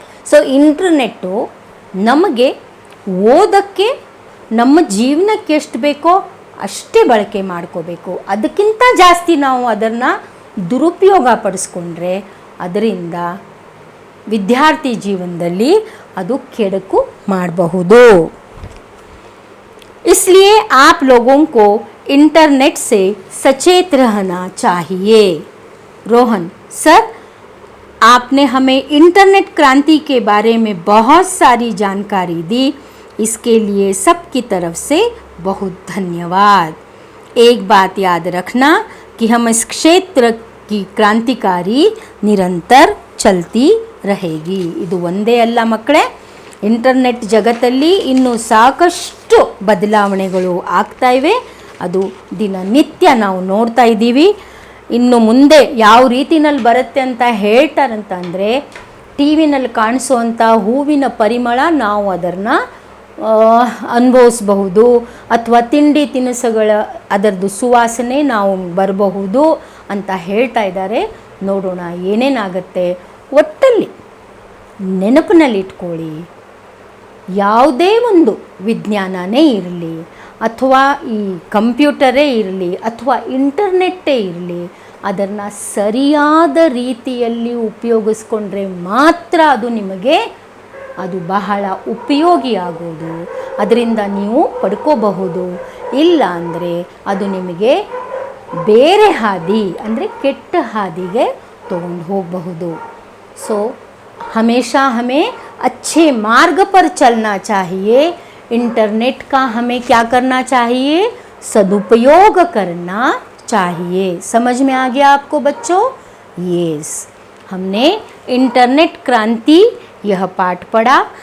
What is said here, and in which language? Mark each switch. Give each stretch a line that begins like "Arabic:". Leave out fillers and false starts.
Kannada: So internet ನಮಗೆ ಓದೋಕ್ಕೆ ನಮ್ಮ ಜೀವನಕ್ಕೆ ಎಷ್ಟು ಬೇಕೋ ಅಷ್ಟೇ ಬಳಕೆ ಮಾಡ್ಕೋಬೇಕು. ಅದಕ್ಕಿಂತ ಜಾಸ್ತಿ ನಾವು ಅದನ್ನು ದುರುಪಯೋಗ ಪಡಿಸ್ಕೊಂಡ್ರೆ ಅದರಿಂದ ವಿದ್ಯಾರ್ಥಿ ಜೀವನದಲ್ಲಿ ಅದು ಕೆಡುಕು ಮಾಡಬಹುದು.
Hindi: इसलिए आप लोगों को इंटरनेट से सचेत रहना चाहिए. रोहन सर, आपने हमें इंटरनेट क्रांति के बारे में बहुत सारी जानकारी दी, इसके लिए सबकी तरफ से बहुत धन्यवाद. एक बात याद रखना कि हम इस क्षेत्र की क्रांतिकारी निरंतर चलती रहेगी.
Kannada: ಇದು ಒಂದೇ ಅಲ್ಲ ಮಕ್ಕಳೇ, ಇಂಟರ್ನೆಟ್ ಜಗತ್ತಲ್ಲಿ ಇನ್ನೂ ಸಾಕಷ್ಟು ಬದಲಾವಣೆಗಳು ಆಗ್ತಾ ಇವೆ. ಅದು ದಿನನಿತ್ಯ ನಾವು ನೋಡ್ತಾ ಇದ್ದೀವಿ. ಇನ್ನು ಮುಂದೆ ಯಾವ ರೀತಿನಲ್ಲಿ ಬರುತ್ತೆ ಅಂತ ಹೇಳ್ತಾರಂತಂದರೆ, ಟಿ ವಿನಲ್ಲಿ ಕಾಣಿಸೋವಂಥ ಹೂವಿನ ಪರಿಮಳ ನಾವು ಅದನ್ನು ಅನುಭವಿಸಬಹುದು, ಅಥವಾ ತಿಂಡಿ ತಿನಿಸುಗಳ ಅದರದ್ದು ಸುವಾಸನೆ ನಾವು ಬರಬಹುದು ಅಂತ ಹೇಳ್ತಾ ಇದ್ದಾರೆ. ನೋಡೋಣ ಏನೇನಾಗುತ್ತೆ. ಒಟ್ಟಲ್ಲಿ ನೆನಪಿನಲ್ಲಿ ಇಟ್ಕೊಳ್ಳಿ, ಯಾವುದೇ ಒಂದು ವಿಜ್ಞಾನನೇ ಇರಲಿ, ಅಥವಾ ಈ ಕಂಪ್ಯೂಟರೇ ಇರಲಿ, ಅಥವಾ ಇಂಟರ್ನೆಟ್ಟೇ ಇರಲಿ, ಅದನ್ನು ಸರಿಯಾದ ರೀತಿಯಲ್ಲಿ ಉಪಯೋಗಿಸ್ಕೊಂಡ್ರೆ ಮಾತ್ರ ಅದು ನಿಮಗೆ ಅದು ಬಹಳ ಉಪಯೋಗಿಯಾಗೋದು, ಅದರಿಂದ ನೀವು ಪಡ್ಕೋಬಹುದು. ಇಲ್ಲ ಅಂದರೆ ಅದು ನಿಮಗೆ ಬೇರೆ ಹಾದಿ ಅಂದರೆ ಕೆಟ್ಟ ಹಾದಿಗೆ ತಗೊಂಡು ಹೋಗಬಹುದು.
Hindi: सो हमेशा हमें अच्छे मार्ग पर चलना चाहिए. इंटरनेट का हमें क्या करना चाहिए, सदुपयोग करना चाहिए. समझ में आ गया आपको बच्चों? यस, हमने इंटरनेट क्रांति यह पाठ पढ़ा.